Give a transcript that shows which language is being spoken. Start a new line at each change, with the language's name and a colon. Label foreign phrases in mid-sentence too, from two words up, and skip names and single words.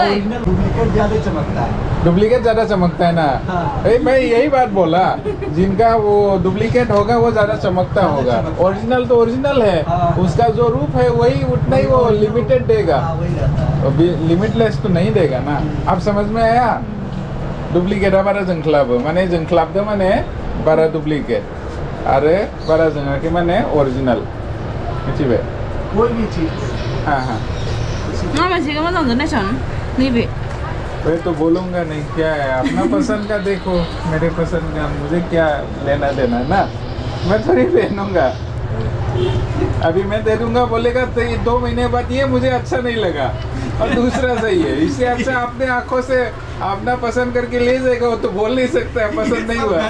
Hindi: डुप्लीकेट ज्यादा चमकता है ना मैं यही बात बोला जिनका वो डुप्लीकेट होगा वो ज्यादा चमकता होगा ओरिजिनल तो ओरिजिनल है उसका जो रूप है वही उतना ही वो लिमिटेड देगा लिमिटलेस तो नहीं देगा ना आप समझ में आया
Bodo: डुप्लीकेट बारा जोंख्लाब माने जोंख्लाबदो माने बारा डुप्लीकेट आरो बारा जोङाखै माने ओरिजिनल मिथिबाय
Hindi: कोई भी चीज हाँ मैं तो बोलूँगा नहीं क्या है अपना पसंद का देखो मेरे पसंद का मुझे क्या लेना देना ना मैं थोड़ी पहनूंगा अभी मैं दे दूंगा बोलेगा तो ये 2 महीने बाद ये मुझे अच्छा नहीं लगा और दूसरा सही है इससे अच्छा अपने आंखों से अपना पसंद करके ले जाएगा वो तो बोल नहीं सकता है पसंद नहीं हुआ